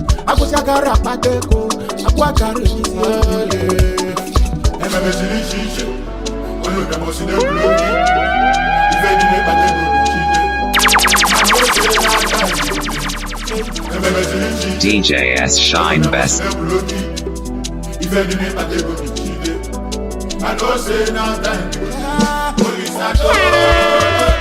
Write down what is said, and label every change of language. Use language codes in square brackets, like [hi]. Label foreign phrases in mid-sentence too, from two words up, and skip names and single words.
[ig] Agụsị agara akpata ego, agwụ agara elizi ego. Ememe siri iche iche, onye ụbịam osi na-ebulu oke. Ife dị n'ịkpata ego bụ chi ike. Ememe siri iche iche, D J S Shine Best. Ife dị n'ịkpata ego bụ chi ike. [pcm] I know say na time. Police are